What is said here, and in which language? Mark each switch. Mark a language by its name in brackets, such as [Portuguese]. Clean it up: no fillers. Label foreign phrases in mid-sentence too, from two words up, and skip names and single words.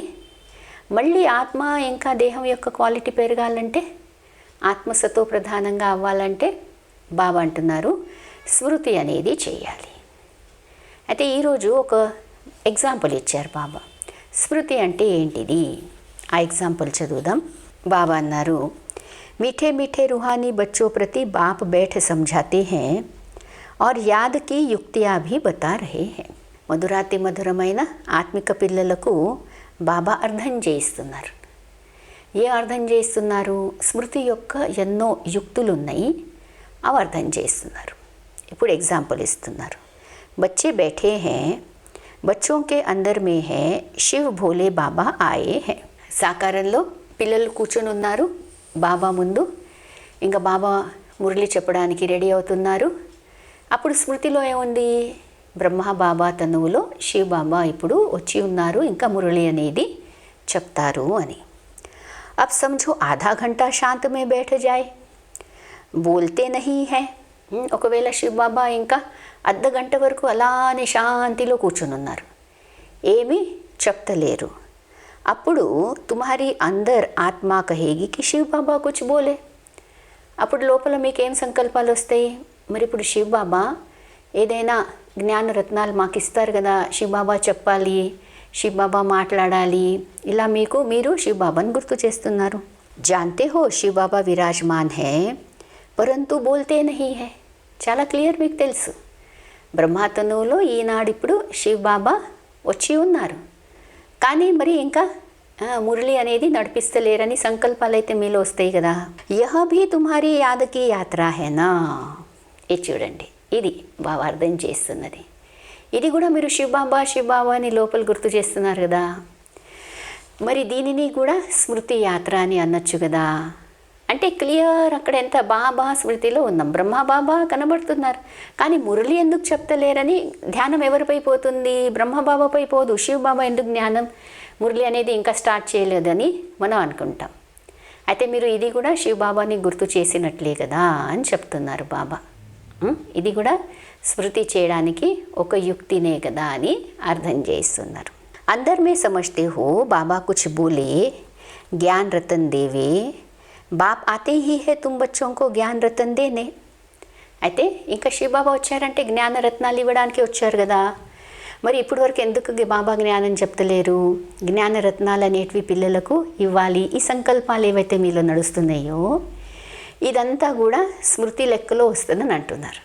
[Telugu] మళ్ళీ ఆత్మ ఇంకా దేహం యొక్క క్వాలిటీ పెరగాలంటే, ఆత్మ సతో ప్రధానంగా అవ్వాలంటే బాబా అంటున్నారు స్మృతి అనేది చేయాలి. అయితే ఈరోజు ఒక ఎగ్జాంపుల్ ఇచ్చారు బాబా. స్మృతి అంటే ఏంటిది? ఆ ఎగ్జాంపుల్ చదువుదాం. బాబా అన్నారు, [Hindi] मीठे मीठे रूहानी बच्चों प्रति बाप बैठ समझाते हैं और याद की युक्तियाँ भी बता रहे हैं. [Telugu] మధురాతి మధురమైన ఆత్మిక పిల్లలకు బాబా అర్థం చేయిస్తున్నారు. ఏ అర్థం చేస్తున్నారు? స్మృతి యొక్క ఎన్నో యుక్తులు ఉన్నాయి, అవి అర్థం చేస్తున్నారు. ఇప్పుడు ఎగ్జాంపుల్ ఇస్తున్నారు. [Hindi] बच्चे बैठे हैं, बच्चों के अंदर में है शिव भोले बाबा आए हैं. [Telugu] సాకారంలో పిల్లలు కూర్చొని ఉన్నారు బాబా ముందు. ఇంకా బాబా మురళి చెప్పడానికి రెడీ అవుతున్నారు. అప్పుడు స్మృతిలో ఏముంది? బ్రహ్మ బాబా తనువులో శివ బాబా ఇప్పుడు వచ్చి ఉన్నారు, ఇంకా మురళి అనేది చెప్తారు అని. [Hindi] अब समझो आधा घंटा शांत में बैठ जाए, बोलते नहीं है. [Telugu] ఒకవేళ శివ బాబా ఇంకా అర్ధ గంట వరకు అలానే శాంతిలో కూర్చొని ఉన్నారు, ఏమీ చెప్తలేరు. [Hindi] అప్పుడు तुम्हारी अंदर आत्मा कहेगी कि शिव बाबा कुछ बोले. [Telugu] అప్పుడు లోపల మీకేం సంకల్పాలు వస్తాయి? మరి ఇప్పుడు శివ బాబా ఏదైనా జ్ఞాన రత్నాలు మాకు ఇస్తారు కదా, శివ బాబా చెప్పాలి, శివ బాబా మాట్లాడాలి, ఇలా మీరు శివ బాబాని గుర్తు చేస్తున్నారు. [Hindi] जानते हो शिव बाबा विराजमान है परंतु बोलते नहीं है. [Telugu] చాలా క్లియర్ మీకు తెలుసు, బ్రహ్మతనువులో ఈనాడిప్పుడు శివ బాబా వచ్చి ఉన్నారు, కానీ మరి ఇంకా మురళి అనేది నడిపిస్తలేరని సంకల్పాలు అయితే మీలో వస్తాయి కదా. [Hindi] यह भी तुम्हारी याद की यात्रा है ना. [Telugu] ఇది చూడండి, ఇది బాబా అర్థం చేస్తున్నది. ఇది కూడా మీరు శివ బాబా అని లోపల గుర్తు చేస్తున్నారు కదా. మరి దీనిని కూడా స్మృతి యాత్ర అని అనొచ్చు కదా. అంటే క్లియర్ అక్కడ ఎంత బాబా స్మృతిలో ఉన్నాం, బ్రహ్మ బాబా కనబడుతున్నారు, కానీ మురళి ఎందుకు చెప్తలేరని ధ్యానం ఎవరిపై పోతుంది? బ్రహ్మ బాబాపై పోదు. శివ బాబా ఎందుకు జ్ఞానం మురళి అనేది ఇంకా స్టార్ట్ చేయలేదని మనం అనుకుంటాం. అయితే మీరు ఇది కూడా శివ బాబాని గుర్తు చేసినట్లే కదా అని చెప్తున్నారు బాబా. ఇది కూడా స్మృతి చేయడానికి ఒక యుక్తినే కదా అని అర్థం చేస్తున్నారు. [Hindi] अंदर में समझते हो बाबा कुछ बोले ज्ञान रतन देवे, बाप आते ही है तुम बच्चों को ज्ञान रतन देने. [Telugu] అయితే ఇంకా శివ బాబా వచ్చారంటే జ్ఞాన రత్నాలు ఇవ్వడానికి వచ్చారు కదా. మరి ఇప్పటి వరకు ఎందుకు బాబా జ్ఞానం చెప్తలేరు? జ్ఞాన రత్నాలు అనేటివి పిల్లలకు ఇవ్వాలి. ఈ సంకల్పాలు ఏవైతే మీలో నడుస్తున్నాయో ఇదంతా కూడా స్మృతి లెక్కలో వస్తుందని అంటున్నారు.